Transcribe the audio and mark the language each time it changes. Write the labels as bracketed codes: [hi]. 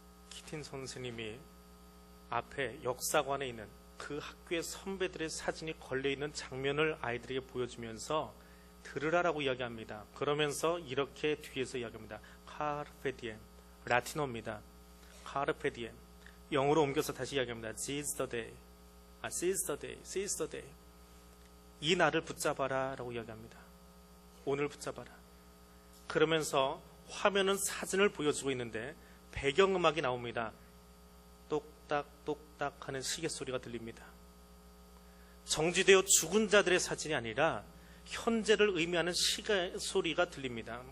[ko] 키팅 선생님이 앞에 역사관에 있는 그 학교의 선배들의 사진이 걸려있는 장면을 아이들에게 보여주면서 들으라라고 이야기합니다. 그러면서 이렇게 뒤에서 이야기합니다. 카르페 디엠, 라틴어입니다. 카르페 디엠, 영어로 옮겨서 다시 이야기합니다. [en] Seize the day, seize the day, seize the day. [ko] 이 날을 붙잡아라 라고 이야기합니다. 오늘 붙잡아라. 그러면서 화면은 사진을 보여주고 있는데 배경음악이 나옵니다. 똑딱똑딱 하는 시계 소리가 들립니다. 정지되어 죽은 자들의 사진이 아니라 현재를 의미하는 시계 소리가 들립니다.